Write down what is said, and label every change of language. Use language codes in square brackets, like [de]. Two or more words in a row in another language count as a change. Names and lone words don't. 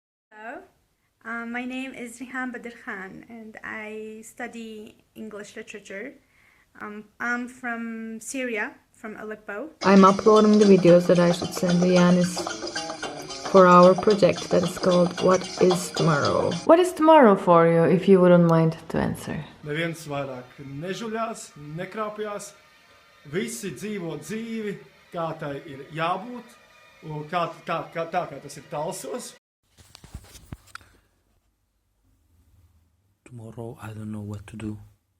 [en] Hello, my name is Rihan Badr Khan and I study English literature. I'm from Syria, from Aleppo. I'm uploading the videos that I should send to Yanis for our project that is called What is Tomorrow? What is tomorrow for you, if you wouldn't mind to answer? [lv] Neviens vairāk nežuļās, nekrāpjās. Visi dzīvo dzīvi, kā tai ir jābūt, un kā tas ir talsos. [en] Tomorrow I don't know what to do.